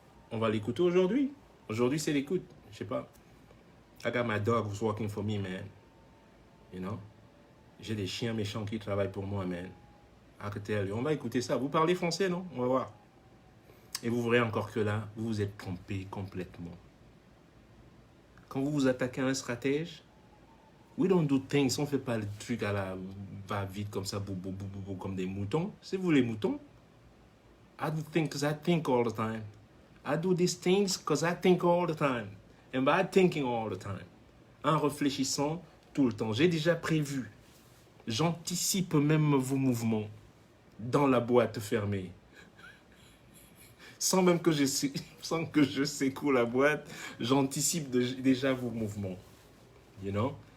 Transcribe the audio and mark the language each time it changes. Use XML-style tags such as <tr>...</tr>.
<fr>On va l'écouter aujourd'hui. Aujourd'hui, c'est l'écoute. Je sais pas.</fr> <en>I got my dog who's working for me, man. You know?</en> <fr>J'ai des chiens méchants qui travaillent pour moi, man.</fr> <en>I can tell you.</en> <fr>On va écouter ça. Vous parlez français, non? On va voir. Et vous verrez encore que là, vous vous êtes trompé complètement. Quand vous vous attaquez à un stratège,</fr> <en>we don't do things.</en> <fr>On ne fait pas le truc à la va-vite comme ça, comme des moutons. C'est vous les moutons.</fr> <en>I do things because I think all the time. I do these things because I think all the time. And by thinking all the time.</en> <fr>En réfléchissant tout le temps. J'ai déjà prévu. J'anticipe même vos mouvements dans la boîte fermée. Sans même que je secoue la boîte, j'anticipe déjà vos mouvements.</fr> <en>You know?</en>